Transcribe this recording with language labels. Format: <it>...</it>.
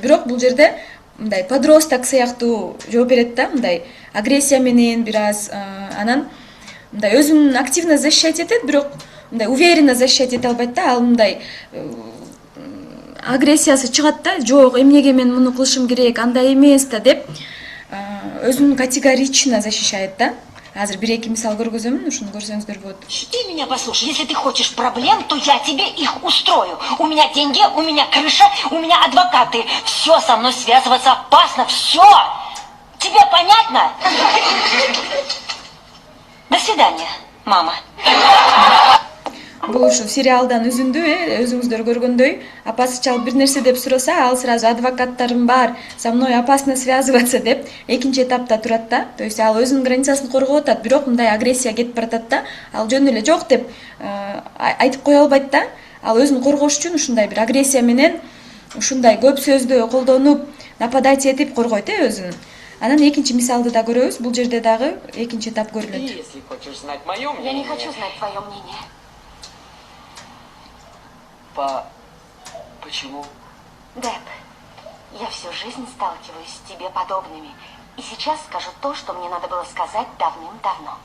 <ky>Бирок бул жерде мындай подросток сыяктуу жооп берет да, мындай агрессия менен бир аз, анан мындай өзүн</ky> <ru>активно защищать</ru> <ky>этет, бирок мындай</ky> <ru>уверенно защищать</ru> <ky>эте албайт да, ал мындай агрессиясы чыгат да, жок, эмнеге мен муну кылышым керек, андай эмес да деп өзүн</ky> <ru>категорично защищает</ru> <ky>да. Азыр бир эки мисал көргөзөмүн, ушуну көрсөңүздөр болот.</ky> <ru>Ты меня послушай, если ты хочешь проблем, то я тебе их устрою. У меня деньги, у меня крыша, у меня адвокаты. Все со мной связываться опасно, все. Тебе понятно? До свидания, мама.</ru> <ky>Бул ушу сериалдан үзүндү, өзүңүздөр көргөндөй, апасы чалып бир нерсе деп сураса, ал сразу адвокаттарым бар,</ky> <ru>со мной опасно связываться</ru> <ky>деп экинчи этапта турат да.</ky> <ru>То есть</ru> <ky>ал өзүнүн границасын коргоп атат, бирок мындай агрессия кетип баратат да, ал жөн эле жок деп айтып кое албайт да. Ал өзүн коргош үчүн ушундай бир агрессия менен, ушундай көп сөздү колдонуп, нападать этип коргойт өзүн. Анан экинчи мисалды да көрөбүз, бул жерде дагы экинчи этап көрүнөт.</ky> <ru>Если хочешь знать мое мнение... Я не хочу знать твое мнение. Почему? Дэб, я всю жизнь сталкиваюсь с тебе подобными. И сейчас скажу то, что мне надо было сказать давным-давно.</ru>